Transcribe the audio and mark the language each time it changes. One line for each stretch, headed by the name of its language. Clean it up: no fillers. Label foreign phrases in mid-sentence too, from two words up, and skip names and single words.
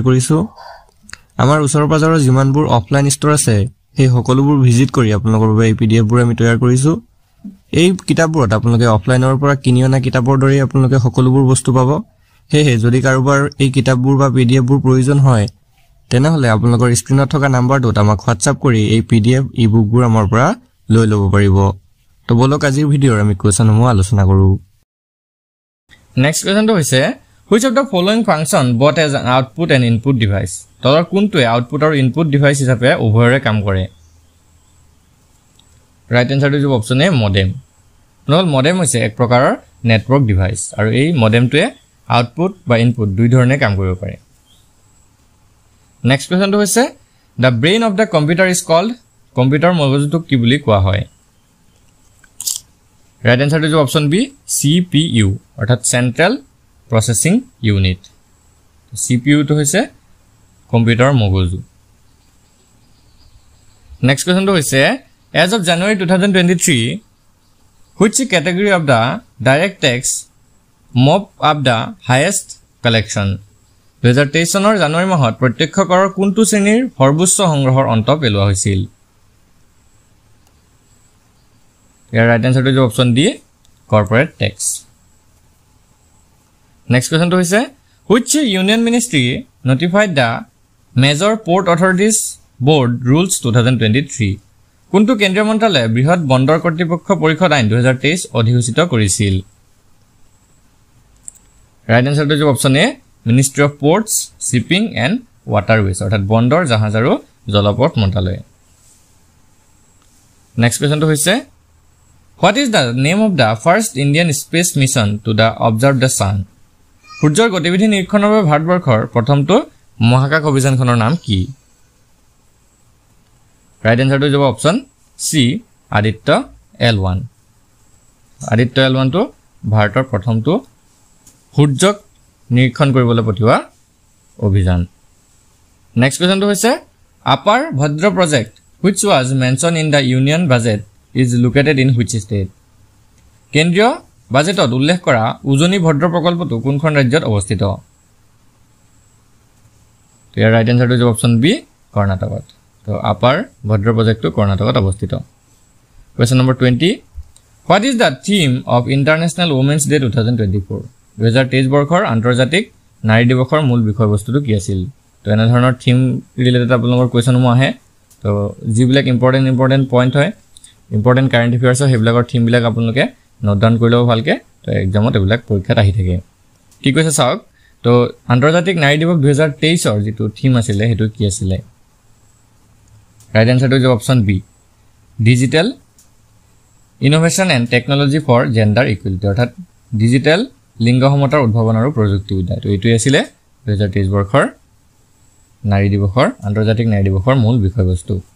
Assamese: কৰিছো আমাৰ ওচৰৰ পাজৰৰ যিমানবোৰ অফলাইন ষ্টৰ আছে সেই সকলোবোৰ ভিজিট কৰি আপোনালোকৰ বাবে এই পিডিএফবোৰ আমি তৈয়াৰ কৰিছো এই কিতাপবোৰত আপোনালোকে অফলাইনৰ পৰা কিনি অনা কিতাপৰ দৰে আপোনালোকে সকলোবোৰ বস্তু পাব হেহে যদি কাৰোবাৰ এই কিতাপবোৰ বা পিডিএফবোৰ প্ৰয়োজন হয় তেনেহলে আপোনালোকৰ স্ক্ৰিনত থকা নাম্বাৰটোত আমাক WhatsApp কৰি এই পিডিএফ ইবুকবোৰ আমাৰ পৰা লৈ ল'ব পাৰিব তো বলক আজিৰ ভিডিঅ'ৰ আমি কোৱেশ্চনসমূহ আলোচনা কৰো নেক্সট কোৱেশ্চনটো হৈছে
English: which of the following function both as an output and input device
Assamese: তলৰ কোনটোৱে আউটপুট আৰু ইনপুট ডিভাইস হিচাপে উভয়ৰে কাম কৰে ৰাইট আনসাৰটো হ'ব অপচন এ মডেম নহল মডেম হৈছে এক প্ৰকাৰৰ
English: network device
Assamese: আৰু এই মডেমটোৱে আউটপুট বা ইনপুট দুই ধৰণে কাম কৰিব পাৰে নেক্সট কোৱেশ্চনটো হৈছে
English: the brain of the computer is called
Assamese: কম্পিউটাৰ মগজুটোক কি বুলি কোৱা হয় ৰাইট আনসাৰটো হ'ব অপচন বি CPU অৰ্থাৎ
English: central processing unit
Assamese: CPU টো হৈছে কম্পিউটাৰ মগজু নেক্সট কোৱেশ্চনটো হৈছে
English: as of January 2023 which category of the direct tax mop up the highest collection
Assamese: 2023 চনৰ জানুৱাৰী মাহত প্ৰত্যক্ষ কৰৰ কোনটো শ্ৰেণীৰ সৰ্বোচ্চ সংগ্ৰহৰ অন্ত পেলোৱা হৈছিল ইয়াৰ ৰাইট আনসাৰটো হ'ব অপচন ডি
English: corporate tax
Assamese: নেক্সট কোৱেশ্চনটো হৈছে
English: which union ministry notified the major port authorities board rules 2023
Assamese: কোনটো কেন্দ্ৰীয় মন্ত্ৰালয়ে বৃহৎ বন্দৰ কৰ্তৃপক্ষ পৰিষদ আইন 2023 অধিসূচিত কৰিছিল ৰাইট আনসাৰটো হ'ব অপচন এ
English: ministry of ports shipping and waterways
Assamese: অৰ্থাৎ বন্দৰ জাহাজ আৰু জলপথ মন্ত্ৰালয়
English: নেক্সট কোৱেশ্চনটো হৈছে what is the name of the first Indian space mission to the observe the sun
Assamese: সূৰ্যৰ গতিবিধি নিৰীক্ষণৰ বাবে ভাৰতবৰ্ষৰ প্ৰথমটো মহাকাশ অভিযানখনৰ নাম কি ৰাইট আনসাৰটো হ'ব অপচন সি আদিত্য L1 আদিত্য L1 টো ভাৰতৰ প্ৰথমটো সূৰ্যক নিৰীক্ষণ কৰিবলৈ পঠিওৱা অভিযান নেক্সট কোৱেশ্চনটো হৈছে আপাৰ ভদ্ৰ প্ৰজেক্ট
English: which was mentioned in the union budget is located in which state
Assamese: কেন্দ্ৰীয় বাজেটত উল্লেখ কৰা উজনি ভদ্ৰ প্ৰকল্পটো কোনখন ৰাজ্যত অৱস্থিত ইয়াৰ ৰাইট আনসাৰটো হ'ব অপচন বি কৰ্ণাটকত তো আপাৰ ভদ্ৰ প্ৰজেক্টটো কৰ্ণাটকত অৱস্থিত
English: question number
Assamese: 20
English: what is the theme of international women's day 2024
Assamese: 2023 বৰ্ষৰ আন্তৰ্জাতিক নাৰী দিৱসৰ মূল বিষয়বস্তুটো কি আছিল তো এনে ধৰণৰ
English: theme related
Assamese: আপোনালোকৰ কোৱেশ্চনসমূহ আহে তো যিবিলাক
English: important point
Assamese: হয়
English: important current affairs
Assamese: হেবিলাকৰ থিম বিলাক আপোনালোকে
English: note down
Assamese: কৰি লব ভালকে তো এক্সামত এবিলাক পৰীক্ষাত আহি থাকে কি কৈছে চাওক তো আন্তৰ্জাতিক নাৰী দিৱস 2023 ৰ যেটো থিম আছিল হেতু কি আছিল ৰাইট আনসাৰটো হ'ব অপচন বি
English: digital innovation and technology for gender equality
Assamese: অৰ্থাৎ ডিজিটেল লিংগ সমতাৰ উদ্ভাৱন আৰু প্ৰযুক্তিবিদ্যা তো এইটোই আছিল 2023 বৰ্ষৰ নাৰী দিৱসৰ আন্তৰ্জাতিক নাৰী দিৱসৰ মূল বিষয়বস্তু